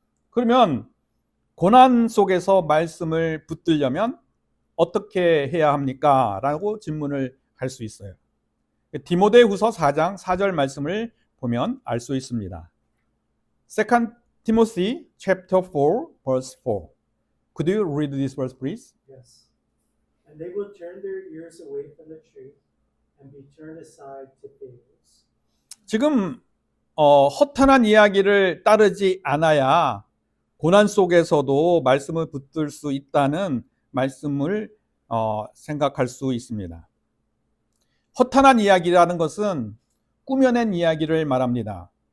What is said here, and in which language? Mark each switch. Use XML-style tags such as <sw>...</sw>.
<ko>그러면 고난 속에서 말씀을 붙들려면 어떻게 해야 합니까? 라고 질문을 할 수 있어요. 디모데후서 4장 4절 말씀을 보면 알 수 있습니다.</ko> <en>2 Timothy chapter 4 verse 4. Could you read this verse please? Yes. And they will turn their ears away from the truth and be turned aside to fables.</en> <ko>지금 허탄한 이야기를 따르지 않아야 고난 속에서도 말씀을 붙들 수 있다는 말씀을 생각할 수 있습니다. 허탄한 이야기라는 것은 꾸며낸 이야기를 말합니다.</ko>